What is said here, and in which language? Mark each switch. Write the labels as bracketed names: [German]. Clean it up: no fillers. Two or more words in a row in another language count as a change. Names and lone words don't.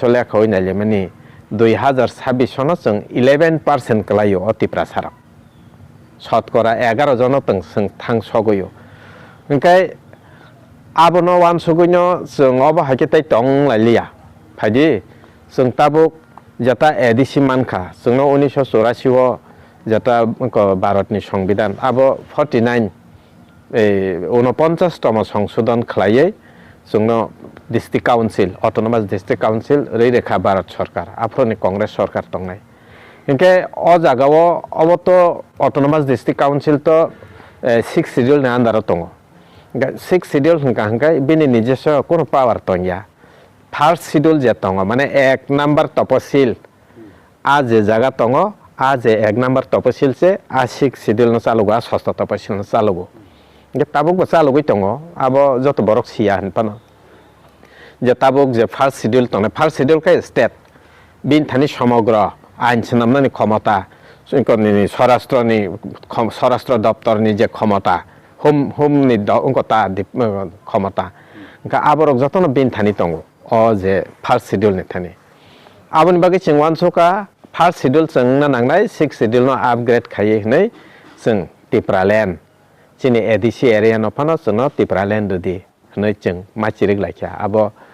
[Kok Borok] lekhaui nailaimani 2026 sono jeng 11% klaio o tiprasarok sotkora 11 jono jeng thangsogoyo hingkai abono Bwswk no jeng obo haike tai tonglailia phaidi jeng tabuk jata edisi mankha jengno 1984 o jata Bharatni সংবিধান abo 49 49 tamo সংশোধন khlaiui jengno [English] district council autonomous district council [Kok Borok] reirekha Bharat Sarkar afroni Congress Sarkar tongnai hingkai o jagao oboto [English] autonomous district council [Kok Borok] to 6 schedule ni under tongo 6 schedule hingkai bini nijeso kono power tongya [English] first schedule [Kok Borok] je tongo mane 1 number toposil a je jaga tongo a je 1 number toposil se a 6 schedule no chalugo a 6 toposil no chalugo hingkai tabuk bo chalugui tongo abo joto borok sia hinpano je tabuk je [English] first schedule [Kok Borok] tongne [English] first schedule [Kok Borok] kai state bin thani somogra ain swnamnani khomata ni swarashtra daptorni je khomata home ni ongkota khomata hingkai aborok jotono bin thani tongo o je [English] first schedule [Kok Borok] ni thani aboni bagi jeng Bwswk [English] first schedule [Kok Borok] jengna nangnai 6 schedule no upgrade khaiui hnai jeng Tipraland chini [English] ADC area [Kok Borok] no phano jengno Tipraland dudi hnai jeng machirik laikha abo